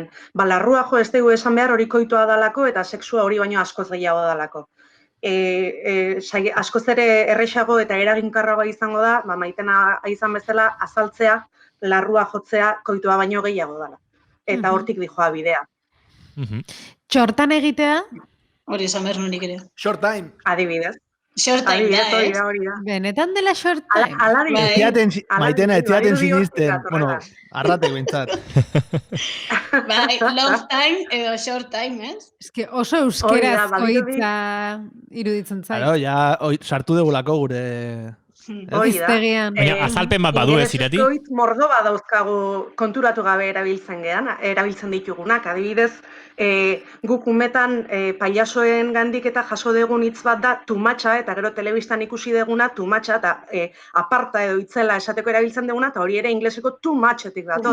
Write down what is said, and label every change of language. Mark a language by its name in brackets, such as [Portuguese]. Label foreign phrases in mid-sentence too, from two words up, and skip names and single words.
[Basque] Larrua jo ez dugu esan behar hori koitoa dalako eta sexua hori baino askoz gehiago dalako. Askoz ere errexago eta eraginkarragoa izango da, Maitena izan bezala azaltzea, larrua jotzea koitoa baino gehiago dala. Eta hortik dijoa bidea. Txortan egitea? Hori esan behar nunik ere. [English] Short time. [Basque] Adibidez. [English] Short time [Basque] da, hori da. Benetan dela [English] short time. [Basque] Ala Maitena, etziaten sinisten. Bueno, arratek bintzat. Bai, [English] long time [Basque] edo [English] short time, [Basque] ez? Ez que oso euskerazko hitza iruditzen zait. Claro, ja, sartu degulako gure... Hori da. Baina azalpen bat badu ez, Irati? Ingelesezko hitz mordo bat dauzkagu konturatu gabe erabiltzen ditugunak. Adibidez, guk umetan pailasoen gandik eta jaso degun hitz bat da tumatxa, eta gero telebistan ikusi deguna tumatxa, eta aparta edo itzela esateko erabiltzen deguna, eta hori ere ingleseko [English] too muchetik [Basque] dator.